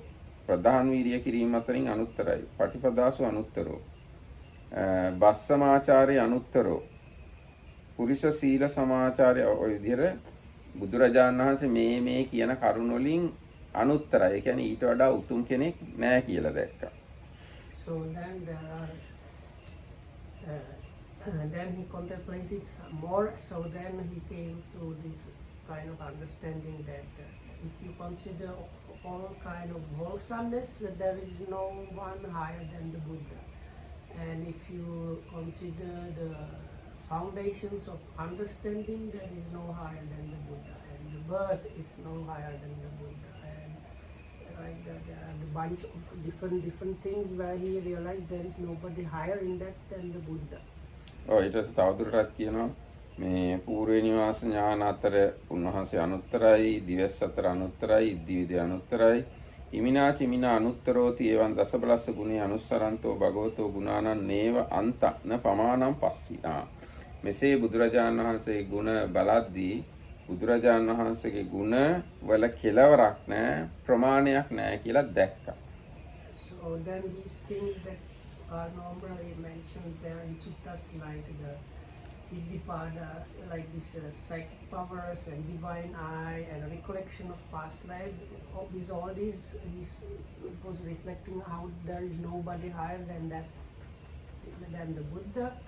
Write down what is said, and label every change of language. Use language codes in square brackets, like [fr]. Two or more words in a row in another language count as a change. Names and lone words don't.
[si] ප්‍රධාන වීර්ය කිරීම අතරින් අනුත්තරයි. [pi] පටිපදාසු අනුත්තරෝ. බස්සමාචාරය අනුත්තරෝ. පුරිස සීල සමාචාරය. [si] ඔය විදිහට බුදුරජාණන් වහන්සේ මේ කියන කරුණ වලින් අනුත්තරයි. ඒ කියන්නේ ඊට වඩා උතුම් කෙනෙක් නැහැ කියලා දැක්කා. [en] So then there are then he contemplated more. So then he came to this kind of understanding that if you consider all kind of wholesomeness, there is no one higher than the Buddha. And if you consider the foundations of understanding, there is no higher than the Buddha. And the birth is no higher than the Buddha. And like that, there are a bunch of different things where he realized there is nobody higher in that than the Buddha. [si] ඊට පස්සේ තවදුරටත් කියනවා මේ පූර්ව නිවාස ඥාන අතර උන්වහන්සේ අනුත්තරයි, දිවස් අතර අනුත්තරයි, ඉද්ධිවිද අනුත්තරයි, [pi] ඉමිනා චිමිනා අනුත්තරෝති එවං දසබලස්ස ගුණේ අනුස්සරන්තෝ භගවතෝ ගුණානං නේව අන්ත න පමාණං පස්සිනා. [si] මෙසේ බුදුරජාණන් වහන්සේගේ ගුණ බලද්දී බුදුරජාණන් වහන්සේගේ ගුණ වල කෙලවරක් නැහැ, ප්‍රමාණයක් නැහැ කියලා දැක්කා. [en] So then these things that are normally mentioned there in suttas, like the Iddhipadas, like this psychic powers and divine eye and recollection of past lives, all these it was reflecting how there is nobody higher than the Buddha.